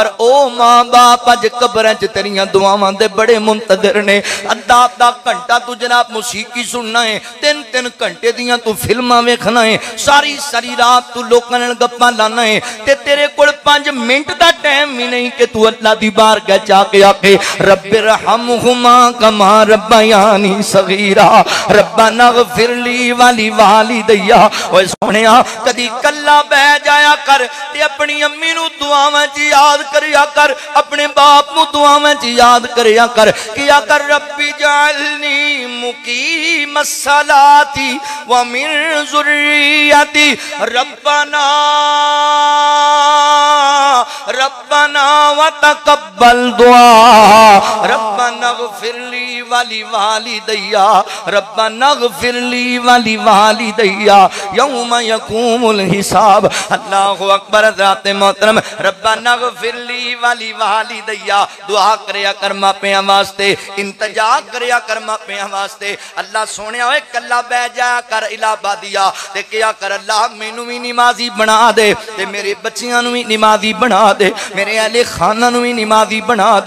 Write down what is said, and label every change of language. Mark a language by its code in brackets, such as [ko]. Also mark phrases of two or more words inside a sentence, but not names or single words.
[pa] او ماں باپ اج قبراں چ تیریاں دعاواں دے بڑے منتظر نے. ادھا ادھا گھنٹہ توں جناب موسیقی سننا ایں، 3-3 گھنٹے دیاں توں فلماں ویکھنا ایں، ساری ساری رات توں لوکاں نال گپاں لانا ایں تے تیرے کول 5 منٹ دا ٹائم وی نئیں کہ توں اللہ دی بارگاہ جا کے آکھے [ar] رب ارحمهما كما ربياني صغيرا ربنا اغفر لي ولوالدي. [pa] اوئے سوہنیا کدی کلا بہہ جایا کر تے اپنی امی نوں دعاواں چ یاد کریا کر، اپنے باپ نوں دعاواں چ یاد کریا کر. کیا کر [ar] رب اجعلني مقيم الصلاة ومن ذريتي ربنا ربنا وتقبل دعاء ربنا اغفر لي ولوالدي ربنا اغفر لي ولوالدي يوم يقوم الحساب. الله أكبر. [pa] حضرات محترم [ar] ربنا اغفر لي ولوالدي [pa] دعا کریا کر ماپیاں واسطے، التجا کریا کر ماپیاں واسطے. اللہ سوہنیا اوئے کلا بہہ جایا کر الہ آبادیا تے کیا کر اللہ مینوں وی نمازی بنا دے تے میرے بچیاں نوں وی نمازی بنا دے، میرے اہلِ خانہ نوں وی نمازی بنا دے.